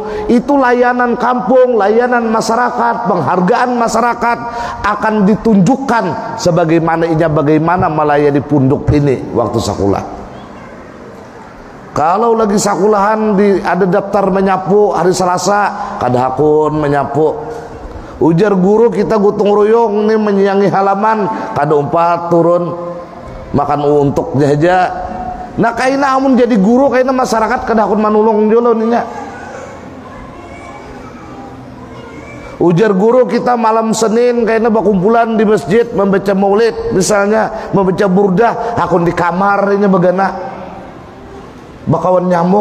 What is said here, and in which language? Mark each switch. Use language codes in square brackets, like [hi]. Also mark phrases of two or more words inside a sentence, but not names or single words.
[id] Itu layanan kampung, layanan masyarakat, penghargaan masyarakat akan ditunjukkan sebagaimana inya bagaimana melayani pondok ini waktu sekolah. [bjn] Kalau lagi sekolahan ada daftar menyapu hari Selasa, kada hakun menyapu. Ujar guru kita gotong royong nih menyiangi halaman, kada umpat turun makan untuknya aja. Nah kayaknya amun jadi guru kayaknya masyarakat kada hakun manulung jolo ninya. Ujar guru kita malam Senin kayaknya berkumpulan di masjid membaca maulid, misalnya membaca burdah, hakun di kamar ini bagana bakawan nyamuk.